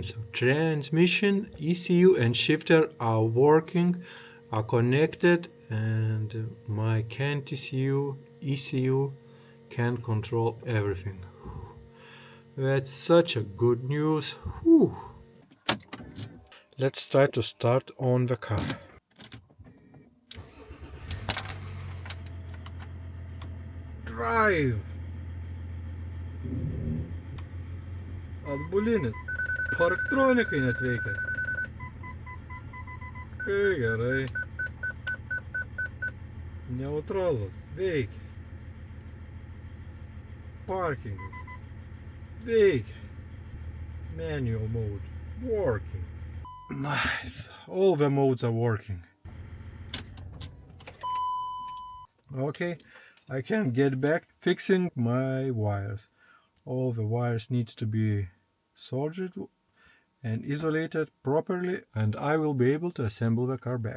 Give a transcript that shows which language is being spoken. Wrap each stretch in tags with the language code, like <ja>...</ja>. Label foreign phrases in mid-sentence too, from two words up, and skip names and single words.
<en>So transmission, ECU and shifter are working, are connected, and my CanTCU ECU can control everything. That's such a good news. Whew. Let's try to start on the car. Drive!</en> <lt>Atbulinis. Parktronikai net veikia. Kai gerai. Neutralus. Veikia. Parkingas. Veikia.</lt> <en>Manual mode. Working. Nice. All the modes are working. Okay. I can get back fixing my wires. All the wires needs to be soldered and isolated properly, and I will be able to assemble the car back.</en>